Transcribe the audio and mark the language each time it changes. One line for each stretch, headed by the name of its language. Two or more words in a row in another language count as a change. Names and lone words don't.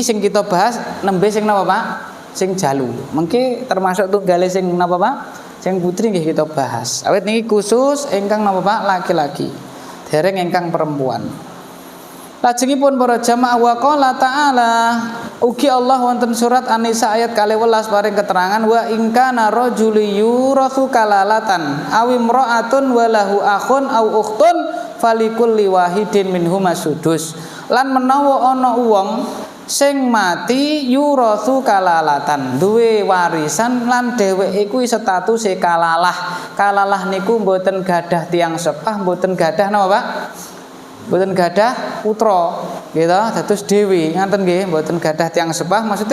Javanese: sing kita bahas nembe sing napa Pak sing jalu mengki termasuk tunggale sing napa Pak sing putri nggih kita bahas awit niki khusus ingkang napa Pak laki-laki dereng ingkang perempuan lajengipun para jamaah
Arabic: وقال تعالى
Javanese: ugi Allah wonten surat An-Nisa ayat 12 paring keterangan
Arabic: وإن كان رجل يورث كلالة أو امرأة وله أخ أو أخت فلكل واحد منهما السدس
Javanese: lan menawa ana wong sing mati
Arabic: يورث كلالة
Javanese: duwe warisan lan dheweke kuwi statuse kalalah niku mboten gadah tiyang sepah mboten gadah napa Pak mboten gadah putra gitu dados dhewe ngaten nggih mboten gadah tiyang sepah maksudnya